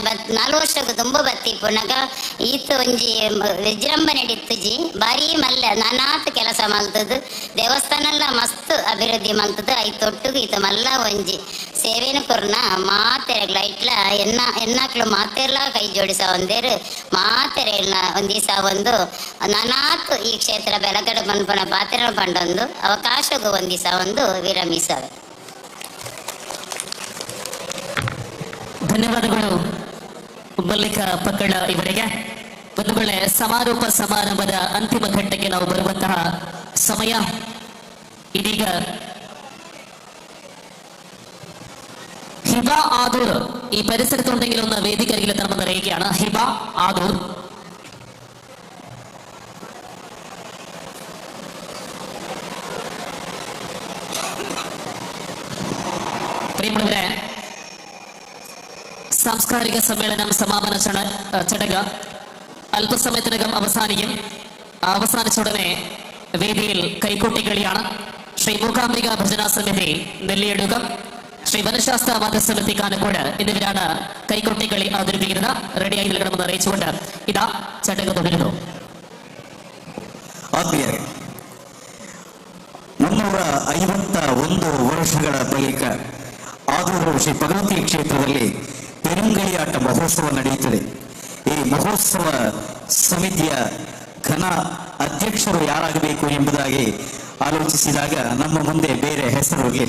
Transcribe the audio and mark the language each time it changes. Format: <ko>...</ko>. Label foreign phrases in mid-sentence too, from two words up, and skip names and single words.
<tcy>4 ವರ್ಷಕ್ಕೂ ತುಂಬ ಬತ್ತಿ ಪುನಗ ಈತ ಒಂಜಿ ವಿಜೃಂಭಣೆ ಇತ್ತುಜಿ ಬಾರಿ ಮಲ್ಲ ನಾನಾತ್ ಕೆಲಸ ಮಲ್ತದ್ದು ದೇವಸ್ಥಾನ ಎಲ್ಲ ಮಸ್ತ್ ಅಭಿವೃದ್ಧಿ ಮಲ್ತದ್ದು ಐತೊಟ್ಟಿಗೆ ಈತ ಮಲ್ಲ ಒಂಜಿ ಸೇವೆನ ಕೊರ್ನ ಮಾತೆರೆಗ್ಲ ಇಟ್ಲ ಎನ್ನಾಕ್ಲು ಮಾತೆರ್ಲ ಕೈ ಜೋಡಿಸ ಒಂದೇರು ಮಾತೆರೆಗ್ಲ ಒಂದ್ ದಿವಸ ಒಂದು ನಾನಾತ್ ಈ ಕ್ಷೇತ್ರ ಬೆಳಗಡೆ ಮನ್ಪನ ಪಾತ್ರೆ ಪಂಡೊಂದು ಅವಕಾಶಗೂ ಒಂದ್ ದಿವಸ ಒಂದು ವಿರಮಿಸವೆ.</tcy> <kn>ಧನ್ಯವಾದಗಳು ಮಲ್ಲಿಕಾ ಪಕ್ಕಳ ಇವರಿಗೆ. ಬಂಧುಗಳೇ, ಸಮಾರೋಪ ಸಮಾರಂಭದ ಅಂತಿಮ ಘಟ್ಟಕ್ಕೆ ನಾವು ಬರುವಂತಹ ಸಮಯ ಇದೀಗ.</kn> <ml>ഹിബ ആദൂർ ഈ പരിസരത്തുണ്ടെങ്കിൽ ഒന്ന് വേദിക്കരികിൽ എത്തണമെന്ന് അറിയിക്കുകയാണ്. ഹിബ ആദൂർ. പ്രിയമുള്ളവരെ, സാംസ്കാരിക സമ്മേളനം സമാപന ചടങ്ങ് അല്പസമയത്തിനകം അവസാനിക്കും. അവസാനിച്ചുടനെ വേദിയിൽ കൈകൊട്ടിക്കളിയാണ്. ശ്രീ മൂകാംബിക ഭജന സമിതി നെല്ലിയടുകം, ശ്രീ വനശാസ്ത്ര മതസമിതി കാനക്കോട് എന്നിവരാണ് കൈകൊട്ടിക്കളി അവതരിപ്പിക്കുന്നത്. റെഡിയായി നൽകണമെന്ന് അറിയിച്ചുകൊണ്ട് ഇതാ ചടങ്ങ് തുടരുന്നു.</ml> <kn>ಆತ್ಮೀಯರೇ, 351 ವರ್ಷಗಳ ಬಳಿಕ ಆದೂರು ಶ್ರೀ ಭಗವತಿ ಕ್ಷೇತ್ರದಲ್ಲಿ ಪೆರುಂಗಡಿಯಾಟ ಮಹೋತ್ಸವ ನಡೆಯುತ್ತದೆ. ಈ ಮಹೋತ್ಸವ ಸಮಿತಿಯ ಘನ ಅಧ್ಯಕ್ಷರು ಯಾರಾಗಬೇಕು ಎಂಬುದಾಗಿ ಆಲೋಚಿಸಿದಾಗ ನಮ್ಮ ಮುಂದೆ ಬೇರೆ ಹೆಸರು ಇರಲಿಲ್ಲ.</kn>